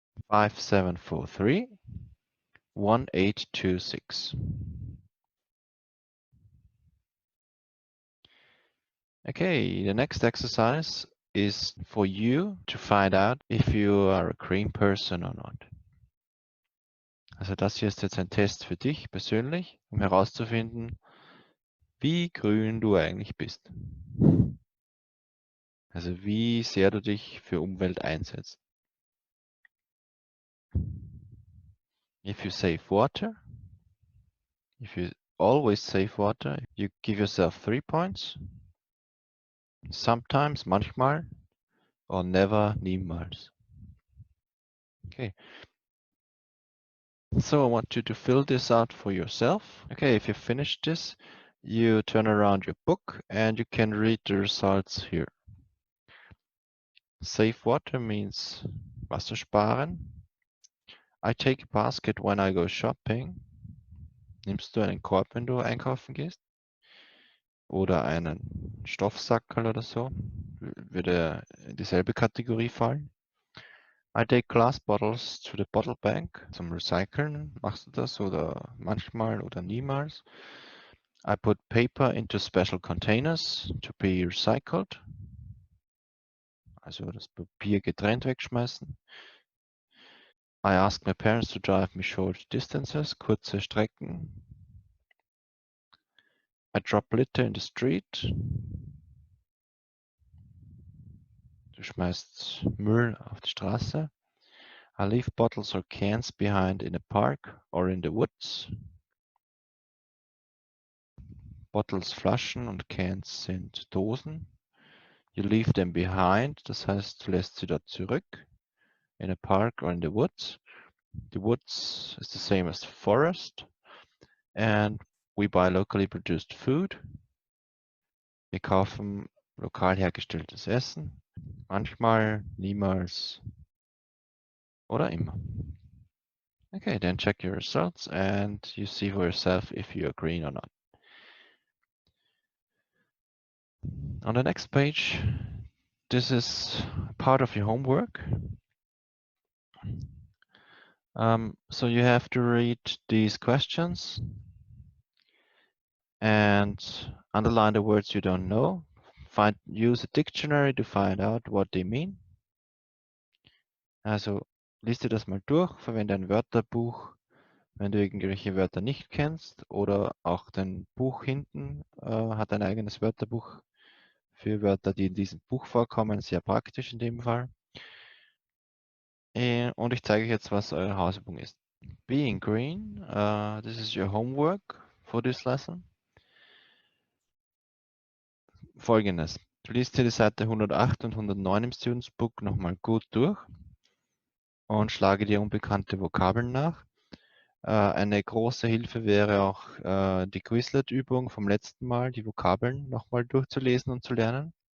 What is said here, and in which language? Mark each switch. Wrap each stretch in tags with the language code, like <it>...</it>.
<en>Five, 7, 4, 3, 1, 8, 2, 6. Okay, the next exercise is for you to find out if you are a green person or not.</en> <de>Also das hier ist jetzt ein Test für dich persönlich, um herauszufinden, wie grün du eigentlich bist. Also wie sehr du dich für Umwelt einsetzt.</de> <en>If you save water, if you always save water, you give yourself 3 points. Sometimes,</en> <de>manchmal,</de> <en>or never,</en> <de>niemals.</de> <en>Okay. So I want you to fill this out for yourself. Okay, if you finish this, you turn around your book and you can read the results here. Save water means</en> <de>Wasser sparen.</de> <en>I take a basket when I go shopping.</en> <de>Nimmst du einen Korb, wenn du einkaufen gehst? Oder einen Stoffsackerl oder so? Würde in dieselbe Kategorie fallen.</de> <en>I take glass bottles to the bottle bank.</en> <de>Zum Recyceln machst du das oder manchmal oder niemals.</de> <en>I put paper into special containers to be recycled.</en> <de>also das Papier getrennt wegschmeißen.</de> <en>I ask my parents to drive me short distances,</en> <de>kurze Strecken.</de> <en>I drop litter in the street.</en> <de>Du schmeißt Müll auf die Straße.</de> <en>I leave bottles or cans behind in a park or in the woods.</en> <de>Bottles, Flaschen und Cans sind Dosen.</de> <en>You leave them behind,</en> <de>das heißt, du lässt sie dort zurück.</de> <en>In a park or in the woods. The woods is the same as the forest. And we buy locally produced food.</en> <de>Wir kaufen lokal hergestelltes Essen. Manchmal, niemals oder immer.</de> <en>Okay, then check your results and you see for yourself if you are green or not. On the next page, this is part of your homework. So you have to read these questions and underline the words you don't know. Use a dictionary to find out what they mean.</en> <de>Also lies dir das mal durch, verwende ein Wörterbuch, wenn du irgendwelche Wörter nicht kennst, oder auch dein Buch hinten hat ein eigenes Wörterbuch für Wörter, die in diesem Buch vorkommen, sehr praktisch in dem Fall. Und ich zeige euch jetzt, was eure Hausübung ist.</de> <en>Being green, this is your homework for this lesson.</en> <de>Folgendes, du liest hier die Seite 108 und 109 im Students Book nochmal gut durch und schlage dir unbekannte Vokabeln nach. Eine große Hilfe wäre auch die Quizlet-Übung vom letzten Mal, die Vokabeln nochmal durchzulesen und zu lernen.</de>